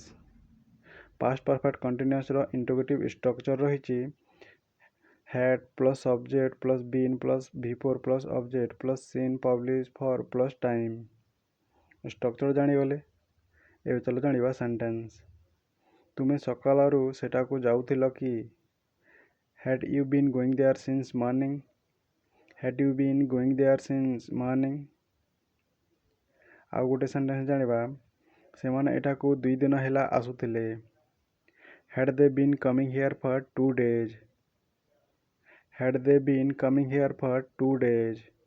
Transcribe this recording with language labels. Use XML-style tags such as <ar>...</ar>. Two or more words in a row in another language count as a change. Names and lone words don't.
<en>Past perfect continuous रो interrogative structure रहिछि had plus subject plus been plus V4 plus object plus seen publish for plus time।</en> <or>ସ୍ଟ୍ରକଚର ଜାଣିଗଲେ ଏବେ ଚାଲ ଜାଣିବା ସେଣ୍ଟେନ୍ସ। ତୁମେ ସକାଳରୁ ସେଠାକୁ ଯାଉଥିଲ କି?</or> <en>Had you been going there since morning? Had you been going there since morning?</en> <or>ଆଉ ଗୋଟେ ସେଣ୍ଟେନ୍ସ ଜାଣିବା। ସେମାନେ ଏଠାକୁ 2 ଦିନ ହେଲା ଆସୁଥିଲେ।</or> <en>Had they been coming here for 2 days? Had they been coming here for 2 days?</en>